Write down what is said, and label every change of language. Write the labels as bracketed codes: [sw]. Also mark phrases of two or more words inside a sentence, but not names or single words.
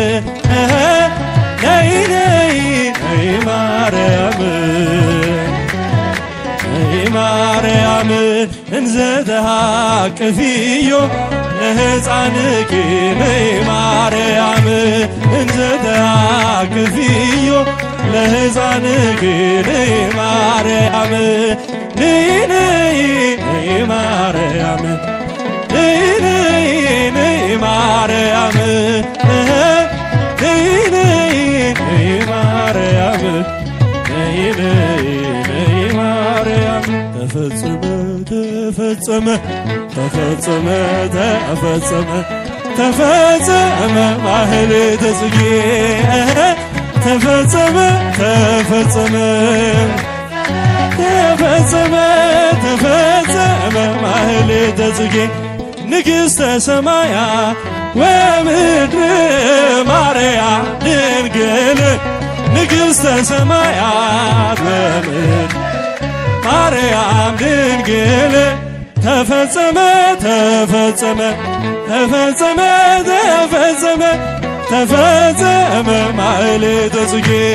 [am] ነይ ነይ ነይ ማርያም ማርያም [gez] እንዘ ተሃቅፍዮ ለሕፃንኪ [am] ነይ ማርያም [gez] እንዘ ተሃቅፍዮ ለሕፃንኪ [am] ነይ ማርያም ነይ ነይ ነይ ማርያም ነይ ነይ ነይ ማርያም ነይ ነይ ነይ ማርያም ነይ ነይ ነይ ማርያም [gez] ተፈጸመ ተፈጸመ ተፈጸመ ተፈጸመ ተፈጸመ ማህሌተ ጽጌ ተፈጸመ ተፈጸመ ተፈጸመ ተፈጸመ ማህሌተ ጽጌ ንግሥተ ሰማያ ወምድር ማርያም ድንግል ንግሥተ ሰማያት ወምድር ማርያም ድንግል ተፈጸመ ተፈጸመ ተፈጸመ ተፈጸመ ተፈጸመ ማህሌተ ጽጌ